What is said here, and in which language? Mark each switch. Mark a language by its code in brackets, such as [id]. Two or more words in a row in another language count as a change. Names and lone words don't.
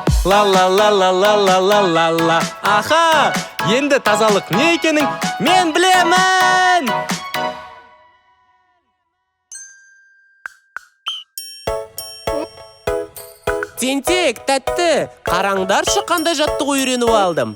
[kk] ла ла ла ла ла ла ла ла ла. Аха, енді тазалық не екенін мен білемін. Тентек, тәтті, қараңдаршы қандай жаттығу үйреніп алдым.